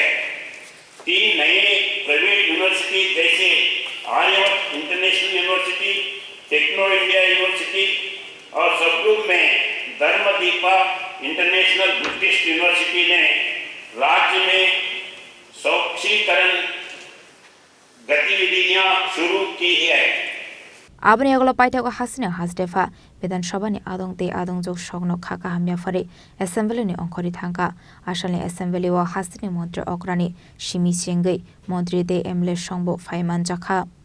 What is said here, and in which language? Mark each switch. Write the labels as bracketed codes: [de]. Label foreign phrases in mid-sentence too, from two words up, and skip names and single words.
[hi] 3 नए [en] private university [hi] जैसे आर्यभट्ट इंटरनेशनल यूनिवर्सिटी, टेक्नो इंडिया यूनिवर्सिटी और सबरूम में धर्मदीपा इंटरनेशनल बुद्धिस्ट यूनिवर्सिटी ने राज्य में सौक्षीकरण गतिविधियां शुरू की है। [trp] Abni aglo paithago hasina hasdefa Vidansabha ni adongte adongjok sogno khaka hamya fare assembly ni ongkhori thangka ashalni assembly wa hasini mantri okrani Simi Chengai mantri de emle songbo phaiman jakha